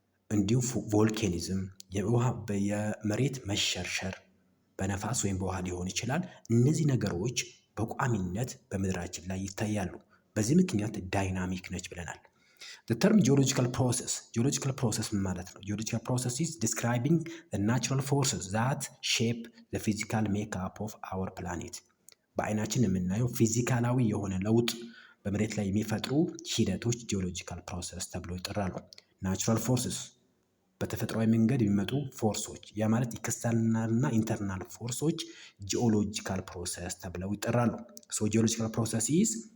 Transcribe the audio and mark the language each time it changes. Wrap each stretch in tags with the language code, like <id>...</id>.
<am>እንዲሁም ቮልኬኒዝም የመሬት መሸርሸር በነፋስ ወይም በውሃ ሊሆን ይችላል። እነዚህ ነገሮች በቋሚነት በምድራችን ላይ ይታያሉ። በዚህ ምክንያት ዳይናሚክ ነች ብለናል።</am> <en>The term geological process</en> <am>ምን ማለት ነው?</am> <en>Geological process is describing the natural forces that shape the physical makeup of our planet.</en> <am>በአይናችን የምናየው ፊዚካላዊ የሆነ ለውጥ በመሬት ላይ የሚፈጥሩ ሂደቶች ጂኦሎጂካል ፕሮሰስ ተብለው ይጠራሉ። ናቹራል ፎርስስ በተፈጥሯዊ መንገድ የሚመጡ ፎርሶች ያ ማለት ኤክስተርናል እና ኢንተርናል ፎርሶች ጂኦሎጂካል ፕሮሰስ ተብለው ይጠራሉ።</am> <en>ሶ ጂኦሎጂካል ፕሮሰስ ኢዝ</en>